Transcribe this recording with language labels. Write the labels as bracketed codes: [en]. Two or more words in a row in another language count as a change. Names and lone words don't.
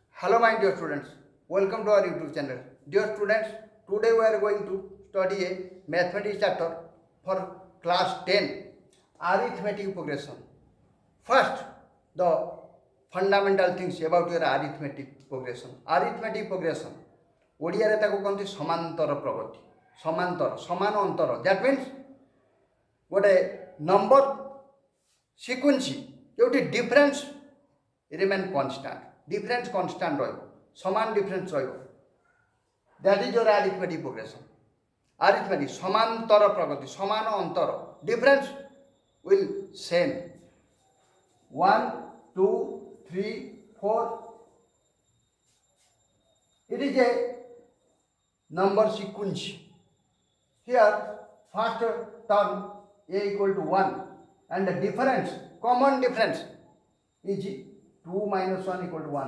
[en] Hello my dear students, welcome to our YouTube channel. Dear students, today we are going to study a mathematics chapter for class 10, arithmetic progression. First, the fundamental things about your arithmetic progression. Arithmetic progression, [or] ଓଡ଼ିଆରେ ତାକୁ କହନ୍ତି ସମାନ୍ତର ପ୍ରଗତି, ସମାନ ଅନ୍ତର. [en] That means ଗୋଟେ number sequence ଯେଉଁଠି difference remain constant, difference constant [or] ରହିବ, ସମାନ difference ରହିବ. [en] That is your arithmetic progression. [or] Arithmetic ସମାନ୍ତର ପ୍ରଗତି, ସମାନ ଅନ୍ତର, [en] difference will same. 1 2 3 4. It is a number sequence. Here first term a equal to 1 and the difference, common difference is 2 minus 1 equal to 1.